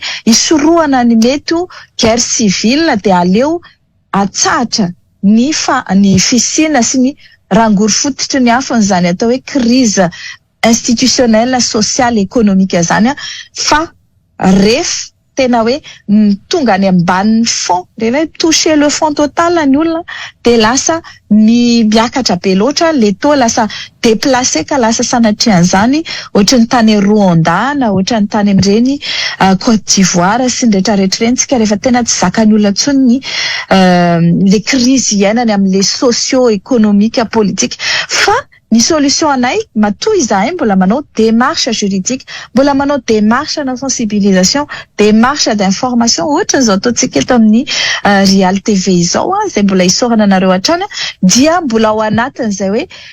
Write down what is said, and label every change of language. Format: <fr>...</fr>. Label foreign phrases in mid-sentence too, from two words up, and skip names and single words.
<mg>isorohana ny mety</mg> <fr>guerre civile</fr> <mg>dia aleo atsahatra ny fisina sy ny rangory fototry ny hafan'izany atao hoe</mg> <fr>crise institutionnelle sociale économique</fr> <mg>zany fa rehefa tena hoe tonga any ambanin'ny fond rehefa</mg> <fr>toucher le fond total</fr> <mg>ny olona dia lasa miakatra be loatra le taux lasa déplacé ka lasa sanatrian'izany ohatra ny tany Rwanda na ohatra ny tany amin'ireny Côte d'Ivoire sy ny rehetrarehetra ireny tsika rehefa tena tsy zakan'ny olona intsony le crise iainany amin'le</mg> <fr>socio-économique politique</fr> <mg>fa ny solution anay matoy izahay mbola manao</mg> <fr>démarche juridique</fr> <mg>mbola manao démarche na sensibilisation</mg> <fr>démarche d'information</fr> <mg>ohatra zao ataontsika eto amin'ny Real TV izao zay mbola isorana nareo hatrany dia mbola ao anatin'izay hoe</mg>